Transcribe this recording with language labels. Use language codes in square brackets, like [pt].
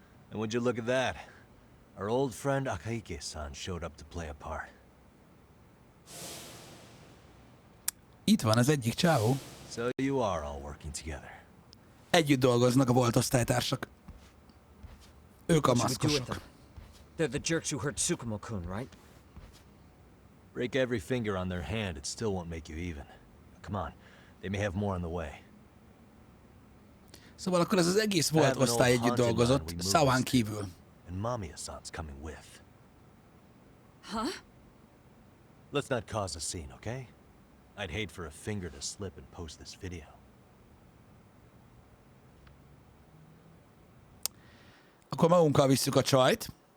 [en] And would you look at that? Our old friend Akaike-san showed up to play a part. [hu] Itt van az egyik csávó. [en] So you are all working together. [hu] Együtt dolgoznak a volt osztálytársak. Ők a [en] What should we do with [hu] maszkosok. [en] them? They're the jerks who hurt Tsukumo-kun, right? Break every finger on their hand, it still won't make you even. Come on, they may have more on the way. [hu] Szóval akkor ez az egész volt osztály együtt dolgozott, Sawán kívül. [en] And Mamiya-san's coming with. Huh? Let's not cause a scene, okay? I'd hate for a finger to slip and post this video. [hu] Akkor magunkkal visszük a csajt.